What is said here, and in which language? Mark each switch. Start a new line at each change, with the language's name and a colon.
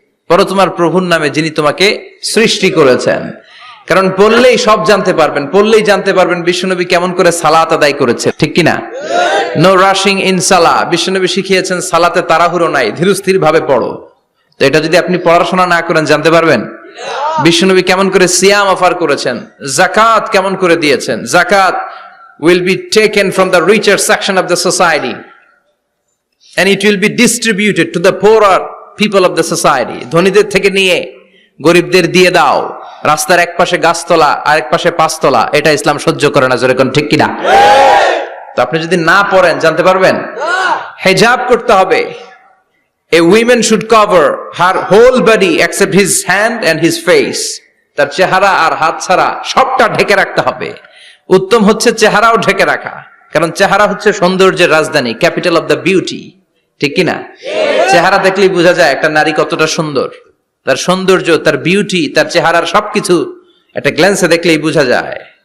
Bangla: পড়ো তোমার প্রভুর নামে যিনি তোমাকে সৃষ্টি করেছেন। কারণ পড়লেই সব জানতে পারবেন, পড়লেই জানতে পারবেন বিশ্বনবী কেমন করে সালাত আদায় করেছে, ঠিক কিনা?
English: no rushing in salah,
Bangla: বিশ্বনবী শিখিয়েছেন সালাতে তাড়াহুড়ো নাই, ধীরস্থির ভাবে পড়ো। তো এটা যদি আপনি পড়াশোনা না করেন জানতে পারবেন? বিশ্বনবী কেমন করে সিয়াম অফার করেছেন, জাকাত কেমন করে দিয়েছেন।
English: Zakat will be taken from the richer section of the society and it will be distributed to the poorer people of the society.
Bangla: ধনীদের থেকে নিয়ে গরিবদের দিয়ে দাও। রাস্তার এক পাশে গাছতলা আর এক পাশে পাঁচতলা, এটা ইসলাম সহ্য করে না, যেরকম ঠিক কিনা? তো আপনি যদি না পড়েন জানতে পারবেন? হিজাব করতে হবে।
English: A woman should cover her whole body except his hand and his face.
Bangla: তার চেহারা আর হাত ছাড়া সবটা ঢেকে রাখতে হবে। উত্তম হচ্ছে চেহারাও ঢেকে রাখা, কারণ চেহারা হচ্ছে সৌন্দর্যের রাজধানী,
English: capital of the beauty,
Bangla: ঠিক কিনা? চেহারা দেখলেই বোঝা যায় একটা নারী কতটা সুন্দর। তার সৌন্দর্য, তার বিউটি, তার চেহারার সবকিছু একটা গ্ল্যান্সে দেখলেই বোঝা যায়।